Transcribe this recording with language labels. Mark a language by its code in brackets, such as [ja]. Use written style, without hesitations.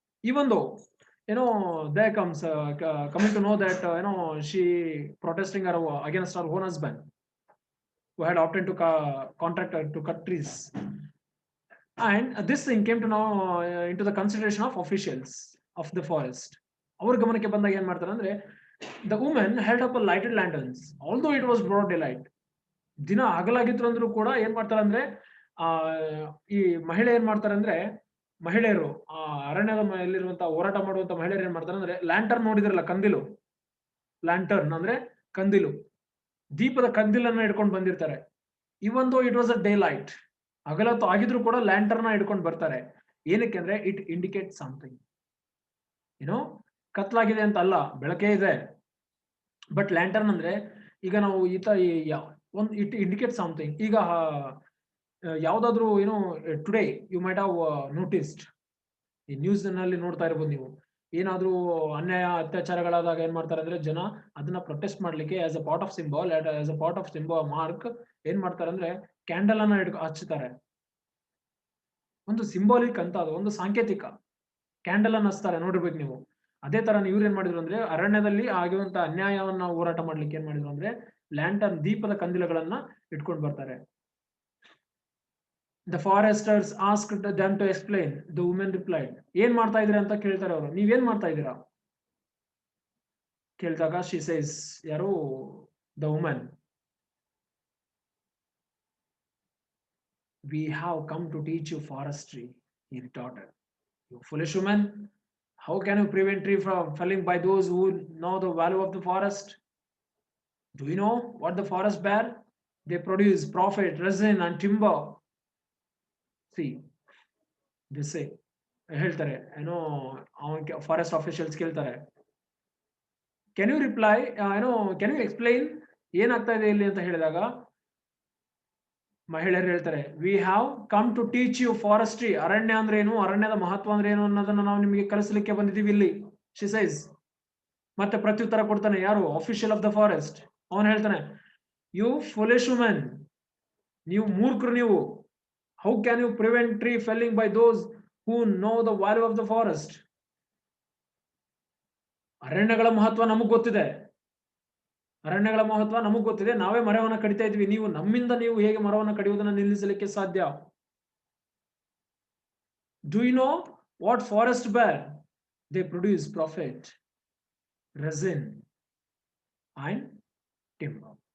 [en] Even though, there comes coming to know that she protesting against her own husband who had obtained to contract to cut trees. And this thing came to know into the consideration of officials of the forest. Our [kn] ಗಮನಕ್ಕೆ ಬಂದಾಗ ಏನ್ ಮಾಡ್ತಾರೆ ಅಂದ್ರೆ, [en] the woman held up a lighted lanterns, although it was broad daylight. [kn] ದಿನ ಹಗಲಾಗಿತ್ತು ಅಂದ್ರೂ ಕೂಡ ಏನ್ ಮಾಡ್ತಾರೆ ಅಂದ್ರೆ, ಆ ಈ ಮಹಿಳೆ ಏನ್ ಮಾಡ್ತಾರೆ ಅಂದ್ರೆ, ಮಹಿಳೆಯರು ಆ ಅರಣ್ಯದ ಎಲ್ಲಿರುವಂತಹ ಹೋರಾಟ ಮಾಡುವಂತ ಮಹಿಳೆಯರು ಏನ್ ಮಾಡ್ತಾರೆ ಅಂದ್ರೆ, ಲ್ಯಾಂಟರ್ನ್ ನೋಡಿದ್ರಲ್ಲ, ಕಂದಿಲು, ಲ್ಯಾಂಟರ್ನ್ ಅಂದ್ರೆ ಕಂದಿಲು, ದೀಪದ ಕಂದಿಲನ್ನ ಹಿಡ್ಕೊಂಡು ಬಂದಿರ್ತಾರೆ. [en] even though it was a daylight, [kn] ಹಗಲತ್ತು ಆಗಿದ್ರು ಕೂಡ ಲ್ಯಾಂಟರ್ನ ಹಿಡ್ಕೊಂಡು ಬರ್ತಾರೆ. ಏನಕ್ಕೆ ಅಂದ್ರೆ [en] it indicate something, [kn] ಏನೋ ಕತ್ಲಾಗಿದೆ ಅಂತ ಅಲ್ಲ, ಬೆಳಕೇ ಇದೆ. ಬಟ್ ಲ್ಯಾಂಟರ್ನ್ ಅಂದ್ರೆ ಈಗ ನಾವು ಒಂದು [en] It indicate something. [kn] ಈಗ ಯಾವ್ದಾದ್ರು ಏನೋ [en] today you might have noticed, [kn] ಈ ನ್ಯೂಸ್ ನಲ್ಲಿ ನೋಡ್ತಾ ಇರ್ಬೋದು ನೀವು, ಏನಾದ್ರೂ ಅನ್ಯಾಯ ಅತ್ಯಾಚಾರಗಳಾದಾಗ ಏನ್ ಮಾಡ್ತಾರೆ ಅಂದ್ರೆ ಜನ ಅದನ್ನ ಪ್ರೊಟೆಸ್ಟ್ ಮಾಡ್ಲಿಕ್ಕೆ [en] as a part of symbol, [kn] as a part of symbol mark ಏನ್ ಮಾಡ್ತಾರೆ ಅಂದ್ರೆ ಕ್ಯಾಂಡಲ್ ಅನ್ನ ಹಚ್ಚುತ್ತಾರೆ. ಒಂದು ಸಿಂಬಾಲಿಕ್ ಅಂತ, ಅದು ಒಂದು ಸಾಂಕೇತಿಕ. ಕ್ಯಾಂಡಲ್ ಅನ್ನ ಹಚ್ತಾರೆ, ನೋಡಿರ್ಬೇಕು ನೀವು. ಅದೇ ತರ ಇವ್ರು ಏನ್ ಮಾಡಿದ್ರು ಅಂದ್ರೆ, ಅರಣ್ಯದಲ್ಲಿ ಆಗಿರುವಂತ ಅನ್ಯಾಯವನ್ನ ಹೋರಾಟ ಮಾಡ್ಲಿಕ್ಕೆ ಏನ್ ಮಾಡಿದ್ರು ಅಂದ್ರೆ ಲ್ಯಾಂಟರ್ನ್, ದೀಪದ ಕಂದಿಲಗಳನ್ನ ಇಟ್ಕೊಂಡು ಬರ್ತಾರೆ. [en] The foresters asked them to explain. The woman replied. [kn] ಏನ್ ಮಾಡ್ತಾ ಇದ್ದೀರಾ ಅಂತ ಕೇಳ್ತಾರೆ ಅವರು. ನೀವೇನ್ ಮಾಡ್ತಾ ಇದ್ದೀರಾ ಕೇಳಿದಾಗ [en] she says, ಯಾರು, the woman, we have come to teach you forestry, he retorted. You foolish woman, how can you prevent tree from felling by those who know the value of the forest? Do you know what the forest bear? They produce profit, resin and timber. See, they say, [kn] ಹೇಳ್ತಾರೆ ಏನೋ, [en] forest officials ಕೇಳ್ತಾರೆ, can you reply, ಏನೋ can you explain [kn] ಏನಾಗ್ತಾ ಇದೆ ಇಲ್ಲಿ ಅಂತ ಹೇಳಿದಾಗ ಮಹಿಳೆಯರು ಹೇಳ್ತಾರೆ, [en] We have come to teach you forestry. [kn] ಅರಣ್ಯ ಅಂದ್ರೆ ಏನು, ಅರಣ್ಯದ ಮಹತ್ವ ಅಂದ್ರೆ ಏನು ಅನ್ನೋದನ್ನ ನಾವು ನಿಮಗೆ ಕಲಿಸಲಿಕ್ಕೆ ಬಂದಿದ್ದೀವಿ ಇಲ್ಲಿ, ಶಿ ಸೈಸ್. ಮತ್ತೆ ಪ್ರತ್ಯುತ್ತರ ಕೊಡ್ತಾನೆ ಯಾರು, ಆಫಿಷಿಯಲ್ ಆಫ್ ದ ಫಾರೆಸ್ಟ್. ಅವನು ಹೇಳ್ತಾನೆ, [en] you foolish women, [kn] ನೀವು ಮೂರ್ಖರು ನೀವು. [en] How can you prevent tree felling by those who know the value of the forest. [kn] ಅರಣ್ಯಗಳ ಮಹತ್ವ ನಮಗ್ ಗೊತ್ತಿದೆ, ಅರಣ್ಯಗಳ ಮಹತ್ವ ನಮಗ್ ಗೊತ್ತಿದೆ, ನಾವೇ ಮರವನ್ನ ಕಡಿತಾ ಇದ್ವಿ. ನೀವು ನಮ್ಮಿಂದ ನೀವು ಹೇಗೆ ಮರವನ್ನ ಕಡಿಯುವುದನ್ನ ನಿಲ್ಲಿಸಲಿಕ್ಕೆ ಸಾಧ್ಯ? [en] Do you know what forest bear? They produce profit, resin and timber.